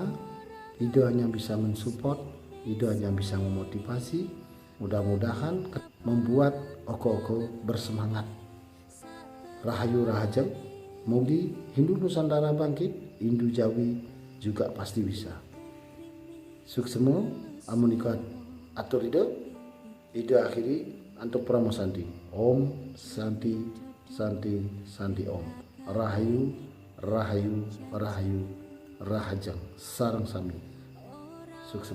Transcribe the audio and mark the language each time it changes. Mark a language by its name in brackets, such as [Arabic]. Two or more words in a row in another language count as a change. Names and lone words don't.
[Indonesian] Ide hanya bisa mensupport, ide hanya bisa memotivasi. Mudah-mudahan membuat oko-oko bersemangat. [Javanese] Rahayu Rahajeng, [Indonesian] mugi Hindu Nusantara bangkit, Hindu Jawi juga pasti bisa. [Balinese] Suksemu, amunikat atur ide [Indonesian] akhiri untuk [Balinese] Pramo Santi. [Sanskrit] Om Santi Santi Santi Om. [Balinese] Rahayu Rahayu Rahayu Rahajeng sareng sami.